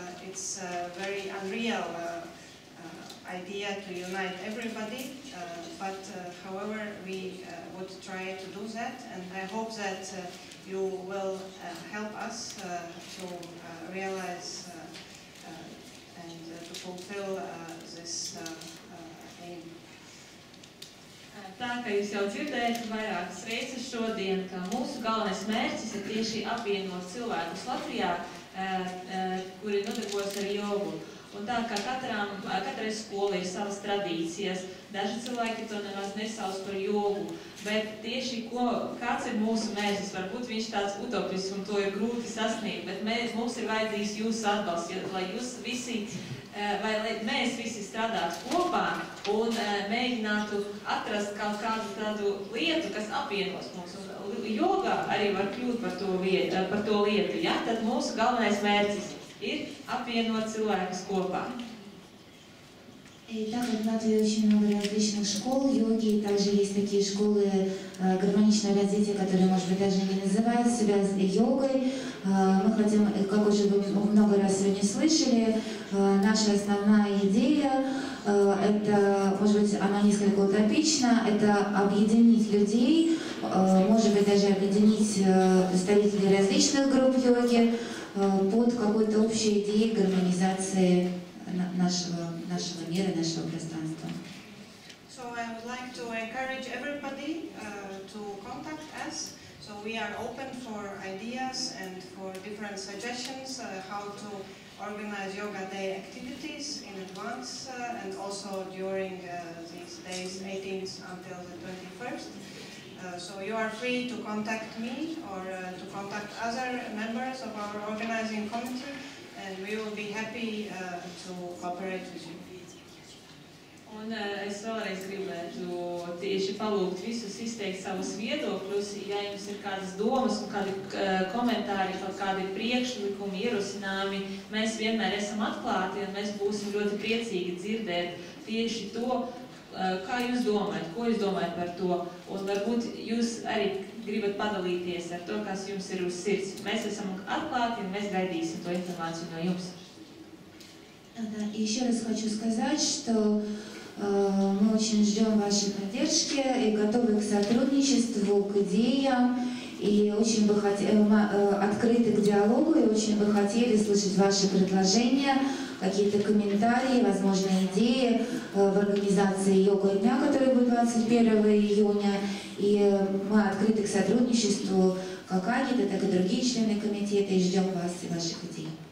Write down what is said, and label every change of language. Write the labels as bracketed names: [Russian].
[English] It's a very unreal idea to unite everybody, but however we would try to do that, and I hope that you will help us to realize and to fulfill this aim. [Latvian] Tā kā jūs jau dzirdējat vairākas reizes šodien, ka mūsu galvenais mērķis ir tieši apvienot cilvēkus Latvijā, kuri nodarbojas ar jogu. Un tā kā katrai skolai ir savas tradīcijas, daži cilvēki to nemaz nesauc par jogu, bet tieši kāds ir mūsu mērķis, varbūt viņš tāds utopisks un to ir grūti sasniegt, bet mums ir vajadzīgs jūsu atbalsts, lai jūs visi, vai lai mēs visi strādātu kopā un mēģinātu atrast kaut kādu tādu lietu, kas apvienos mūs. Un jogā arī var kļūt par to lietu, ja? Tad mūsu galvenais mērķis ir apvienot cilvēkus kopā. [Russian] И так как в Латвии очень много различных школ йоги, также есть такие школы гармоничного развития, которые, может быть, даже не называют себя йогой. Мы хотим, как уже вы много раз сегодня слышали, наша основная идея, это, может быть, она несколько утопична, это объединить людей, может быть, даже объединить представителей различных групп йоги под какой-то общей идеей гармонизации нашего мира, нашего пространства. [English] So I would like to encourage everybody to contact us. So we are open for ideas and for different suggestions how to organize Yoga Day activities in advance and also during these days 18th until the 21st. So you are free to contact me or to contact other members of our organizing committee, and we will be happy to cooperate with you. [Latvian] Un es vēlreiz gribētu tieši palūgt visus izteikt savus viedokļus, ja jums ir kādas domas un kādi komentāri, kādi priekšlikumi, ierosinājumi, mēs vienmēr esam atklāti un mēs būsim ļoti priecīgi dzirdēt tieši to, kā jūs domājat, ko jūs domājat par to, un varbūt jūs arī gribat padalīties ar to, kas jums ir uz sirds. Mēs esam atklāti un mēs gaidīsim to informāciju no jums. [Russian] Да, и еще раз хочу сказать, что мы очень ждем вашей поддержки и готовы к сотрудничеству, к идеям, и очень бы открыты к диалогу, и очень бы хотели слышать ваши предложения, какие-то комментарии, возможно, идеи в организации йога дня, который будет 21 июня, и мы открыты к сотрудничеству, как Агита, так и другие члены комитета, и ждем вас и ваших идей.